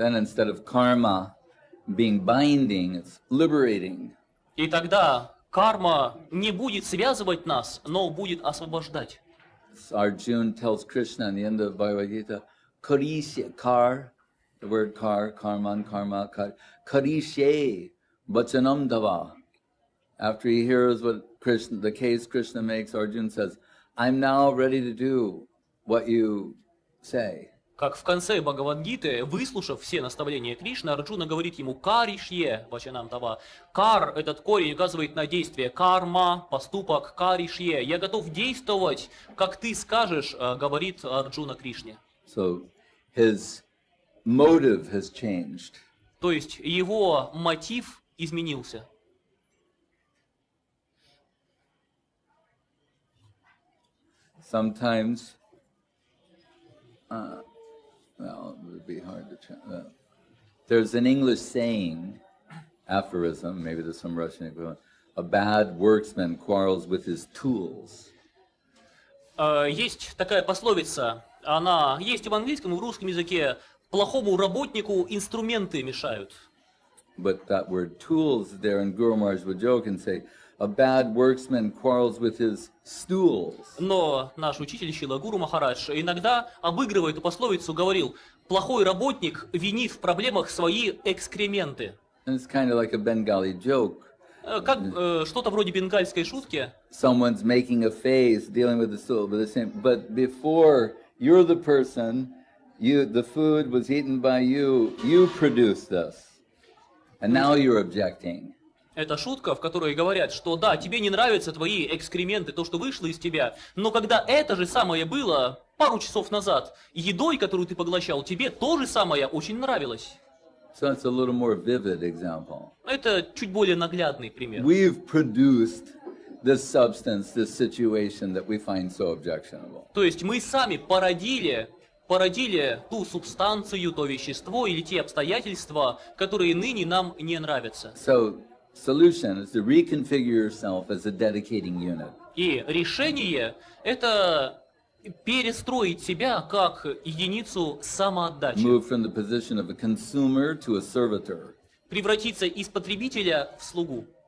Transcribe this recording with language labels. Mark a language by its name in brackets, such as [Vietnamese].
[English] Then instead of karma being binding, it's liberating. [Russian] И тогда карма не будет связывать нас, но будет освобождать. [English] Arjuna tells Krishna in the end of Bhagavad Gita, [Sanskrit] Karishe, kar, [English] the word kar, karman, karma, [Sanskrit] karishe, bachanam dava. [English] After he hears what Krishna, the case Krishna makes, Arjuna says, I'm now ready to do what you say. [Russian] Как в конце Бхагавад-гиты, выслушав все наставления Кришны, Арджуна говорит ему [Sanskrit] «каришье вачанам тава». [Russian] Кар, этот корень, указывает на действие. Карма, поступок, каришье. Я готов действовать, как ты скажешь, говорит Арджуна Кришне. [English] So his motive has changed. [Russian] То есть его мотив изменился. [English] Sometimes, well, it would be hard to there's an English saying, aphorism, maybe there's some Russian equivalent, a bad workman quarrels with his tools. [Russian] Есть такая пословица, она есть и в английском, и в русском языке. Плохому работнику инструменты мешают. [English] But that word tools there, and Guru Maharaj would joke and say, a bad workman quarrels with his stools. [Russian] Но наш учитель Шрила Гуру Махарадж иногда, обыгрывая эту пословицу, говорил, плохой работник винит в проблемах свои экскременты. [English] And it's kind of like a Bengali joke. [Russian] Как что-то вроде бенгальской шутки. [English] Someone's making a face, dealing with the stool, but before you're the person, the food was eaten by you produced this. And now you're objecting. [Russian] Это шутка, в которой говорят, что да, тебе не нравятся твои экскременты, то, что вышло из тебя, но когда это же самое было пару часов назад, едой, которую ты поглощал, тебе то же самое очень нравилось. [English] So it's a little more vivid example. [Russian] Это чуть более наглядный пример. [English] We've produced this substance, this situation that we find so objectionable. [Russian] То есть мы сами породили ту субстанцию, то вещество или те обстоятельства, которые ныне нам не нравятся. [English] So solution is to reconfigure yourself as a dedicating unit. [Russian] И решение – это перестроить себя как единицу самоотдачи. [English] Move from the position of a consumer to a servitor. [Russian] Превратиться из потребителя в слугу.